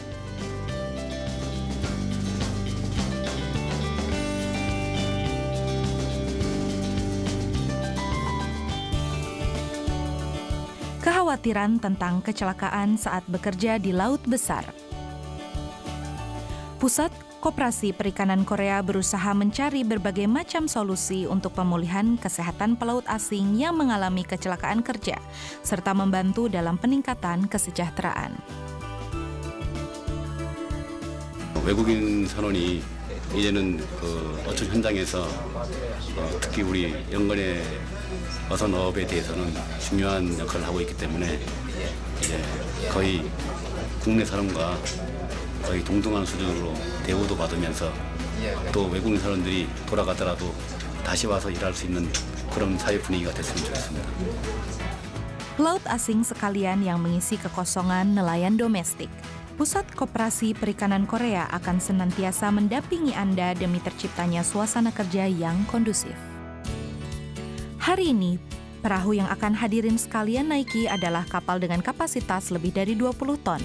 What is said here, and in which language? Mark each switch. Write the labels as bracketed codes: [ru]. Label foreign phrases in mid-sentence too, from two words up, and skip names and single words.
[id] Kekhawatiran tentang kecelakaan saat bekerja di laut besar. Pusat Koperasi Perikanan Korea berusaha mencari berbagai macam solusi untuk pemulihan kesehatan pelaut asing yang mengalami kecelakaan kerja, serta membantu dalam peningkatan kesejahteraan. [ko] 외국인 선원이 이제는 어촌 현장에서 특히 우리 연간의 어선어업에 대해서는 중요한 역할을 하고 있기 때문에 이제 거의 국내 사람과 거의 동등한 수준으로 대우도 받으면서 또 외국인 사람들이 돌아가더라도 다시 와서 일할 수 있는 그런 사회 분위기가 됐으면 좋겠습니다. [id] Pelaut asing sekalian yang mengisi kekosongan nelayan domestik, Pusat Koperasi Perikanan Korea akan senantiasa mendampingi Anda demi terciptanya suasana kerja yang kondusif. Hari ini, perahu yang akan hadirin sekalian naiki adalah kapal dengan kapasitas lebih dari 20 ton.